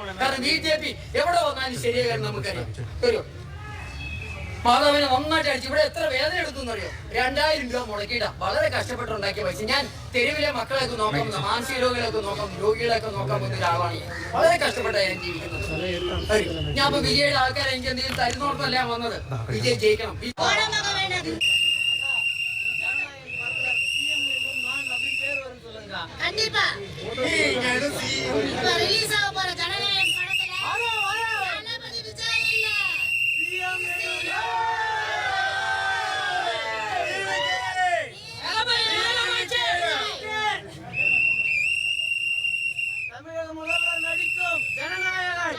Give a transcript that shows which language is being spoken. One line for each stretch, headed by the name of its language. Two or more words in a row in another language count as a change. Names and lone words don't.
Malayalam: കാരണം BJP എവിടെ വന്നാലും ശരിയാകാൻ നമുക്കറിയാം. ഒരു മാതാവിനെ നന്നായിട്ട് അടിച്ചു. ഇവിടെ എത്ര വേദന എടുക്കുന്നറിയോ? 2000 രൂപ മുടക്കിയിട്ടാ വളരെ കഷ്ടപ്പെട്ടുണ്ടാക്കിയ പൈസ. ഞാൻ തെരുവിലെ മക്കളെയൊക്കെ നോക്കാൻ പോകുന്ന, മാനസിക രോഗികളൊക്കെ നോക്കാൻ, രോഗികളെയൊക്കെ നോക്കാൻ പോകുന്ന ഒരാളാണ് ഞാൻ. വളരെ കഷ്ടപ്പെട്ടാണ് ഞാൻ ജീവിക്കുന്നത്. ഞാൻ ഇപ്പൊ വിജയുടെ ആൾക്കാരെ എനിക്ക് എന്തെങ്കിലും തരുന്നോടത്തല്ല ഞാൻ വന്നത്. വിജയ് ജയിക്കണം.
Tamil: கண்டிப்பா இப்ப ரிலீஸ் ஆக போற ஜனநாயகம் படத்துல தளபதி விஜய் இல்ல தமிழக முதல்வர் நடிக்கும் ஜனநாயகன்.